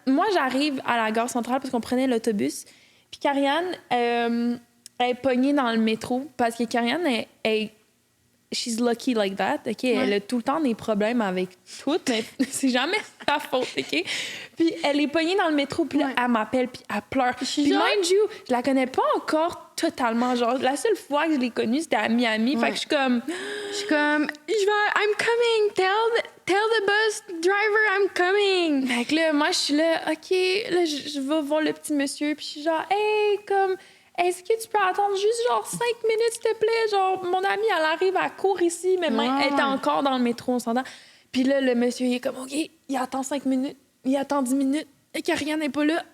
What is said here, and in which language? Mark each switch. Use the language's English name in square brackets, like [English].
[French] Moi, j'arrive à la gare centrale parce qu'on prenait l'autobus. Puis Karianne, elle est pognée dans le métro parce que Karianne est [English] she's lucky like that, [French] OK? Ouais. Elle a tout le temps des problèmes avec tout, mais c'est jamais sa faute, OK? Puis elle est pognée dans le métro, puis là, elle m'appelle, puis elle pleure. Puis [English] mind you, [French] je la connais pas encore totalement. Genre, la seule fois que je l'ai connue, c'était à Miami. Fait que je suis comme, [English] I'm coming, tell the bus driver I'm coming. [French] Fait que là, moi, je suis là, OK, là, je vais voir le petit monsieur, puis je suis genre, hey, comme... Est-ce que tu peux attendre juste genre 5 minutes, s'il te plaît? Genre, mon amie, elle arrive, elle court ici, mais elle est encore dans le métro, on s'entend. Puis là, le monsieur, il est comme, OK, il attend 5 minutes, il attend 10 minutes, et que rien n'est pas là.